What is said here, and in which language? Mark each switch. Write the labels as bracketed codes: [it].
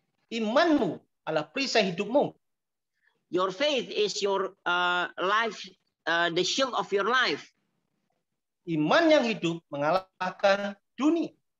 [id] Imanmu adalah perisai hidupmu. [en] Your faith is your life, the shield of your life. [id] Iman yang hidup mengalahkan dunia.